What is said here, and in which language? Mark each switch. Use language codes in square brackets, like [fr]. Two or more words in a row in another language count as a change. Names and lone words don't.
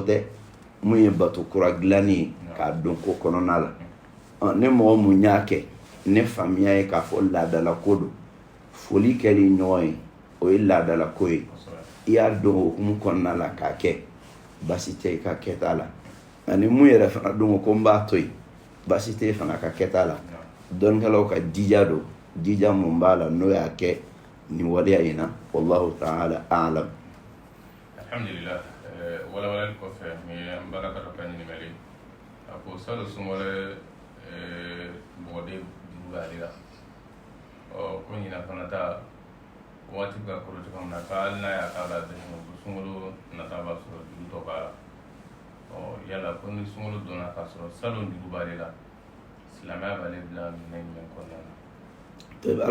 [bm] tɛ mun ye bato kura dilanni ye k'a don ko kɔnɔna la ni mɔgɔ mun y'a kɛ ne faamuya ye k'a fɔ laadala ko don foli kɛli ɲɔgɔn ye o ye laadala ko ye i y'a dɔn o hukumu kɔnɔna la k'a kɛ baasi tɛ i ka kɛta la ani mun yɛrɛ fana dɔn ko n b'a to yen baasi tɛ fana ka kɛta la dɔnnikɛlaw ka jija don jija mun b'a la n'o y'a kɛ nin waleya in na [ar] والله تعالى أعلم. [bm] Alhamdulillah walawalali kɔfɛ ni an bala ka dɔ ka ɲininkali a ko salo sunkalo mɔgɔden duuru b'ale la ko ɲina fana ta waati ka kɔrɔ cogo min na k'ali n'a y'a k'a la sunkalo nata b'a sɔrɔ juru tɔ b'a la yala ko ni sunkalo donna k'a sɔrɔ salon duuru b'ale la silamɛya b'ale bila minɛn jumɛn kɔnɔna na.